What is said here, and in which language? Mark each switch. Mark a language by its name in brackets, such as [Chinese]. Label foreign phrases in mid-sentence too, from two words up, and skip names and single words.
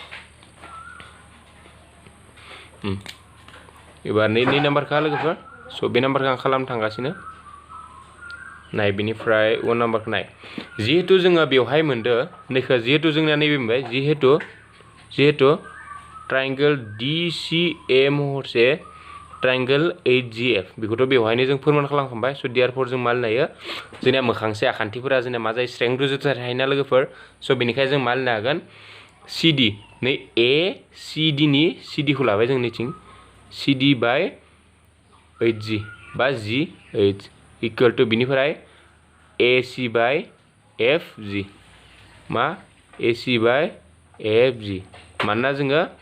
[Bodo] एबार नै नाम्बारखौ लोगोफोर स' बे नाम्बारखौ आं खालामनो थांगासिनो नाय बेनिफ्राय 1 नाम्बारखौ नाय जिहेतु जोङो बेवहाय मोनदो नैखौ जिहेतु जोंनिया नैबे मोनबाय जिहेतु ट्रायंगल DCA महरसे ट्रायंगल HGF बेखौथ' बेवहायनो जों फोरमान खालामखांबाय [English] so therefore [Bodo] जों मा लिरनो हायो जोंनिया मोखांसे आखान्थिफोरा जोंनिया मा जायो स्रें रुजुथाय थायोना लोगोफोर स' बेनिखायनो जों मा लिरनो हागोन CD नै ACD नि CD खौ लाबाय जों नैथिं CD बाय HG बा GH [English] equal to [Bodo] बिनिफ्राय AC बाय FG मा AC बाय FG मानोना जोङो